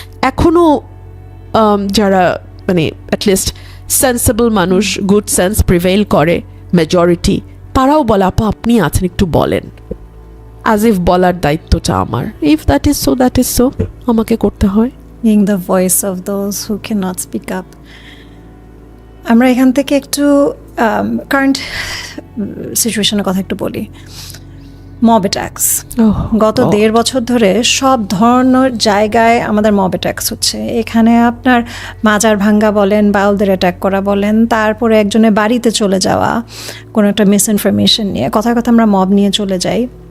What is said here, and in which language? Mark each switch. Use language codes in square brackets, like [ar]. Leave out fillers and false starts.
[bn] এখনও যারা মানে অ্যাটলিস্ট সেন্সেবল মানুষ, [en] good sense prevail [bn] করে, মেজরিটি, তারাও বলে আপা আপনি আছেন একটু বলেন, অ্যাজ ইফ বলার দায়িত্বটা আমার। [en] if that is so, that is so, [bn] আমাকে করতে হয়। [en] Being the voice of those who cannot speak up. [bn] আমরা এখান থেকে একটু কারেন্ট সিচুয়েশনের কথা একটু বলি। মব অ্যাটাকস গত 1.5 বছর ধরে সব ধরনের জায়গায় আমাদের মব অ্যাটাকস হচ্ছে। এখানে আপনার মাজার ভাঙ্গা বলেন, বাউলদের অ্যাটাক করা বলেন, তারপরে একজনের বাড়িতে চলে যাওয়া কোনো একটা মিসইনফরমেশন নিয়ে, কথায় কথা আমরা মব নিয়ে চলে যাই।